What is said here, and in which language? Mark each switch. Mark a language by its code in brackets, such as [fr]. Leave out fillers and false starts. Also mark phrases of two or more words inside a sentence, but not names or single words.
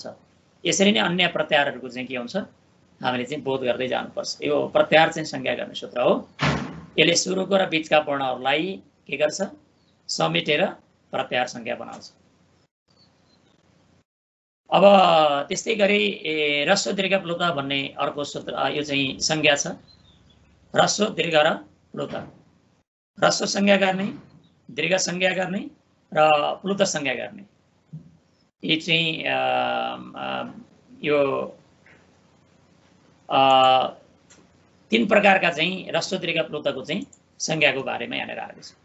[ne] यसरी नै अन्य प्रत्याहारहरूको चाहिँ के हुन्छ, हामीले चाहिँ बोध गर्दै जानुपर्छ। यो प्रत्याहार चाहिँ संज्ञा गर्ने सूत्र हो। यसले सुरुको र बीचका वर्णहरूलाई के गर्छ, समेटेर प्रत्याहार संज्ञा बनाउँछ। अब त्यस्तै गरी ह्रस्व दीर्घ प्लुत भन्ने अर्को सूत्र, यो चाहिँ संज्ञा छ। ह्रस्व दीर्घ र प्लुत, ह्रस्व संज्ञा गर्ने, दीर्घ संज्ञा गर्ने र प्लुत संज्ञा गर्ने, यो चाहिँ यो 3 प्रकारका चाहिँ ह्रस्व दीर्घ प्लुतको चाहिँ संज्ञाको बारेमा यहाँनिर आएको छ।